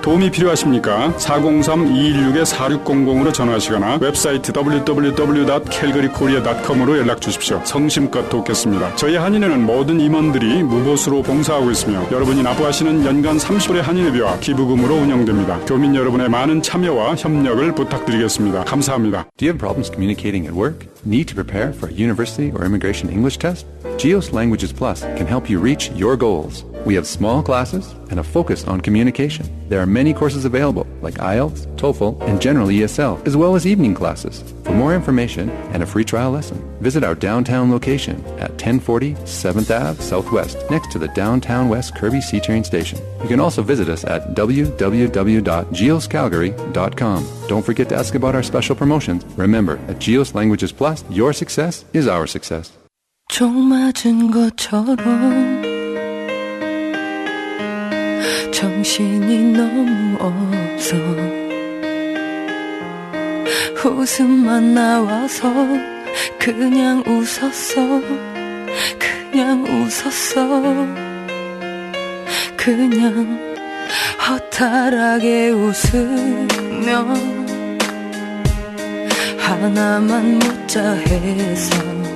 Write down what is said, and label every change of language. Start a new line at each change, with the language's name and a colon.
Korean: 도움이 필요하십니까? 403-216-4600으로 전화하시거나 웹사이트 www.calgarykorea.com으로 연락주십시오. 성심껏 돕겠습니다. 저희 한인회는 모든 임원들이 무보수로 봉사하고 있으며 여러분이 납부하시는 연간 30불의 한인회비와 기부금으로 운영됩니다. 교민 여러분의 많은 참여와 협력을 부탁드리겠습니다. 감사합니다.
English: Do you have problems communicating at work? Need to prepare for a university or immigration English test? GEOS Languages Plus can help you reach your goals. We have small classes and a focus on communication. There are many courses available like IELTS, TOEFL, and General ESL, as well as evening classes. For more information and a free trial lesson, visit our downtown location at 1040 7th Ave Southwest, next to the Downtown West Kirby C-Train station. You can also visit us at www.geoscalgary.com. Don't forget to ask about our special promotions. Remember, at GEOS Languages Plus, your success is our success.
Korean: 총 맞은 것처럼 정신이 너무 없어 웃음만 나와서 그냥 웃었어 그냥 웃었어 그냥 허탈하게 웃으며 하나만 묻자 해서